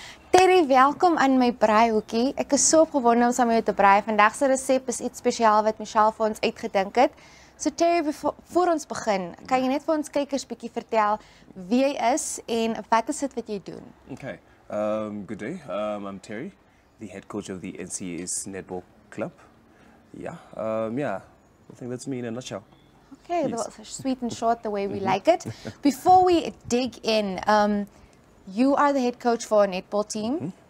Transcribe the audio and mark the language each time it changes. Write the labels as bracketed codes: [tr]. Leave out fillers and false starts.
[af] Terry, welkom aan my braaihoekie. Ek is so opgewonde om saam met jou te braai. Vandag se resep is iets spesiaal wat Michelle vir ons uitgedink het. So Terry, voor ons begin, kan jy net vir ons kykers bietjie vertel wie jy is en wat is dit wat jy doen? [en] Okay. Good day. I'm Terry, the head coach of the NCA's netball club. Yeah. I think that's me in a nutshell. Okay, Yes. that was sweet and short the way we like it. Before we dig in, you are the head coach for a netball team.